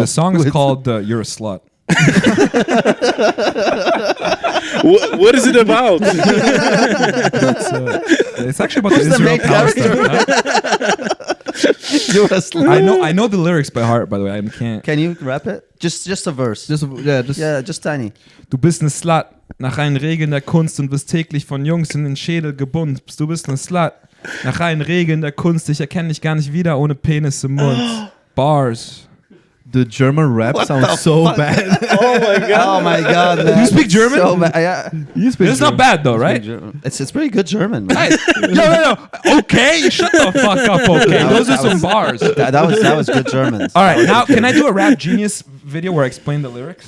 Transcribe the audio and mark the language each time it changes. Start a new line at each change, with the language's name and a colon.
English: The song is called "You're a Slut." What is it about? It's actually about Who's the the main Israel Palestine. You're a slut. I know the lyrics by heart, by the way. I can't. Can you rap it? Just a verse. Just yeah, just tiny.
German: Du bist ne Slut, nach allen Regeln der Kunst und wirst täglich von Jungs in den Schädel gebumst. Du bist ne Slut, nach allen Regeln der Kunst. Ich erkenne dich gar nicht wieder ohne Penis im Mund.
English: Bars. the German rap sounds so bad. Oh my god! Oh my god, man. You speak German? So bad. Yeah. You speak It's not bad though, right? It's pretty good German, man. Hey, no. Okay, shut the fuck up. Okay, those are some bars. That was good German. All right, now can I do a Rap Genius video where I explain the lyrics?